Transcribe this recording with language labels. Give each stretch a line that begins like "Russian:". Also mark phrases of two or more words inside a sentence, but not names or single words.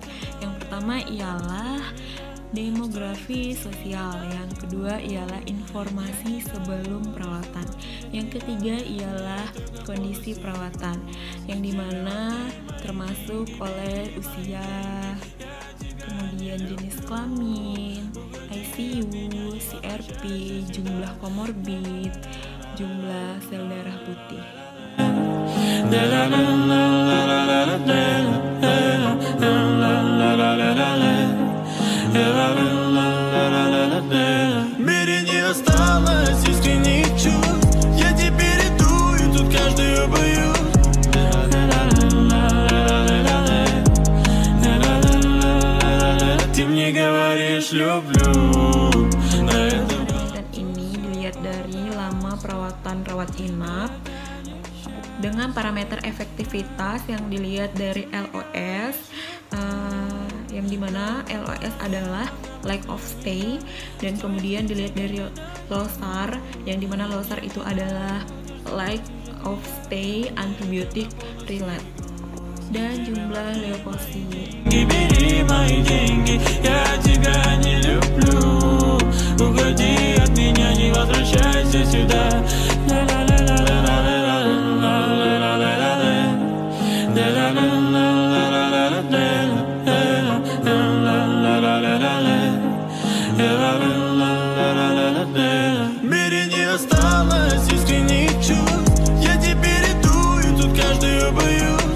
Indonesian: Yang pertama ialah demografi sosial, yang kedua ialah informasi sebelum perawatan, yang ketiga ialah kondisi perawatan, yang dimana termasuk oleh usia, kemudian jenis kelamin, ICU, CRP, jumlah komorbid, jumlah sel darah putih.
Russian: В мире не осталось искренних чувств, я теперь иду и тут каждую боюсь. Ты мне говоришь люблю.
Indonesian: Penelitian ini dilihat dari lama perawatan rawat inap dengan parameter efektivitas yang dilihat dari LOS, yang dimana LOS adalah
English: length of stay,
Indonesian: dan kemudian dilihat dari LOSAR, yang dimana LOSAR itu adalah
English: length of stay antibiotic relate,
Indonesian: dan jumlah leukosit.
Russian: Уходи от меня, не возвращайся сюда. В мире не осталось искренних чувств, я теперь иду и тут каждую боюсь.